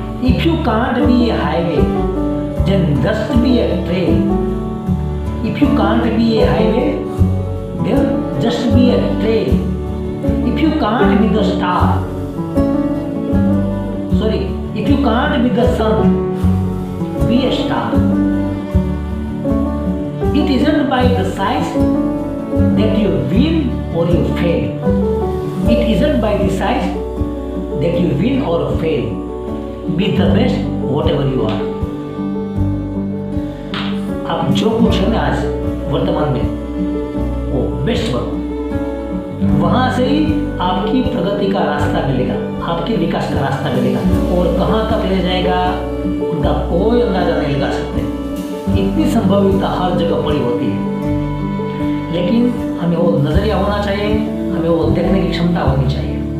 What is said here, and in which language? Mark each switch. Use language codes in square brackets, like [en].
[en] If you can't be a highway then just be a trail. If you can't be a highway, then just be a trail. If you can't be the star, if you can't be the sun, be a star. It isn't by the size that you win or you fail. It isn't by the size that you win or fail. Be the best whatever you are. [hi] आप जो कुछ है ना आज वर्तमान में वो best बनो, वहां से ही आपकी प्रगति का रास्ता मिलेगा, आपके विकास का रास्ता मिलेगा, और कहाँ तक ले जाएगा उनका कोई अंदाजा नहीं लगा सकते। इतनी संभाविता हर जगह पड़ी होती है, लेकिन हमें वो नजरिया होना चाहिए, हमें वो देखने की क्षमता होनी चाहिए।